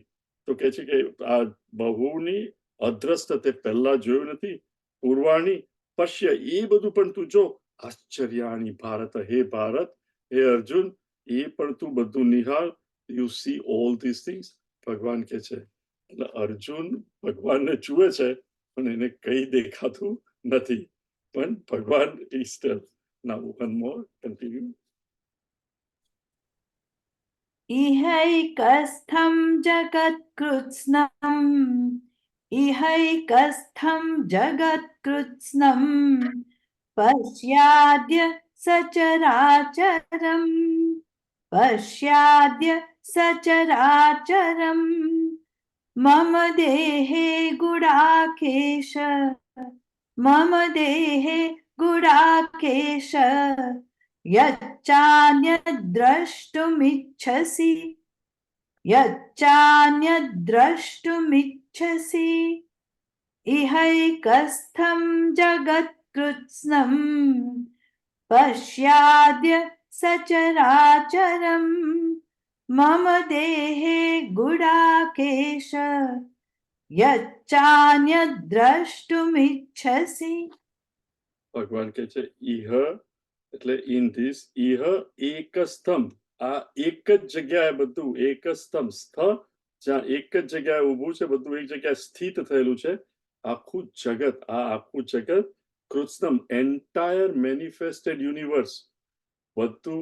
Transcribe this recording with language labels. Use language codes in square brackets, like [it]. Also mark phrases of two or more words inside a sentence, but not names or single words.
[gu] તો કે છે કે આ બહુની અદ્રષ્ટ, તે પહેલા જોયું નથી, [sa] पूर्वाणि पश्य, [gu] એ બધું પણ તું જો. [sa] आश्चर्याणि भारत, [gu] હે ભારત, હે અર્જુન, એ પણ તું બધું નિહાળ. [en] you see all this things, [gu] ભગવાન કે છે. એટલે અર્જુન ભગવાનને જુએ છે પણ એને કઈ દેખાતું નથી, પણ ભગવાન [en] is still. Now one more, continue. [sa] इहैकस्थं जगत्कृत्स्नं इहैकस्थं जगत्कृत्स्नं पश्याद्य सचराचरम पश्याद्य सचराचरम मम देहे गुडाकेश मम देहे गुडाकेश यच्चान्यद्द्रष्टुमिच्छसि यच्चान्यद्द्रष्टुमिच्छसि इहैकस्थं जगत्कृत्स्नं पश्याद्य सचराचरम् मम देहे गुडाकेश यच्चान्यद्द्रष्टुमिच्छसि [gu] ભગવાન કહે છે ઇહ એટલે [en] in this [sa] इह एकस्थम, [gu] આ એક જ જગ્યાએ બધું એકસ્થમ સ્થ, જ્યાં એક જ જગ્યાએ ઊભું છે બધું એક જગ્યાએ સ્થિત થયેલું છે આખું જગત, આ આખું જગત કૃષ્ણમ [en] entire manifested universe [gu] બધું.